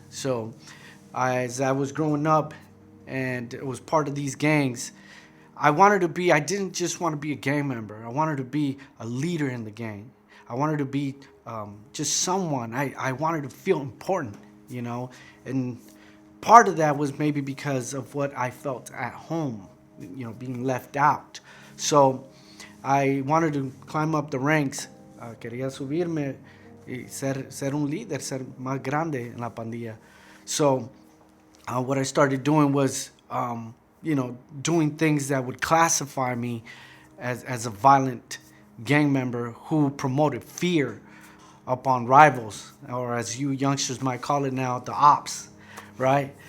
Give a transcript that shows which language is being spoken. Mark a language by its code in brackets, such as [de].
[en] So as I was growing up and it was part of these gangs, I didn't just want to be a gang member. I wanted to be a leader in the gang. I wanted to be just someone. I wanted to feel important, and part of that was maybe because of what I felt at home, being left out. So I wanted to climb up the ranks. [es] Quería subirme y ser un líder, ser más grande en la pandilla. [en] So what I started doing was, doing things that would classify me as a violent gang member who promoted fear upon rivals, or as you youngsters might call it now, the ops, right?